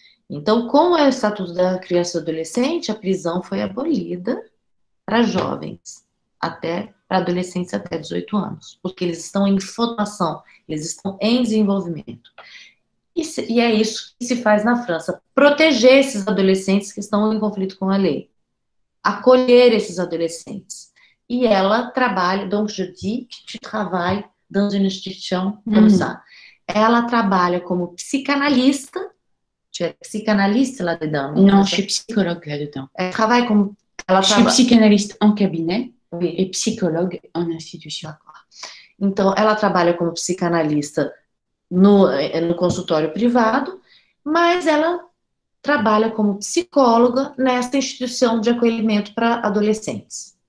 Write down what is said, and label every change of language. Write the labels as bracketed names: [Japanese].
[Portuguese] Então, com o Estatuto da Criança e do Adolescente, a prisão foi abolida para jovens, para adolescentes até 18 anos, porque eles estão em formação, eles estão em desenvolvimento. E é isso que se faz na França, proteger esses adolescentes que estão em conflito com a lei, acolher esses adolescentes. E ela trabalha, [French] donc je dis que tu travailles dans une institution comme ça. [Portuguese] Ela trabalha como psicanalista. [French] Tu es psychanalyste là-dedans? Non, je suis psychologue là-dedans. Elle travaille comme... Je suis psychanalyste en cabinet et psychologue en institution. [Portuguese] Então, ela trabalha como psicanalista no consultório privado, mas ela trabalha como psicóloga nessa instituição de acolhimento para adolescentes.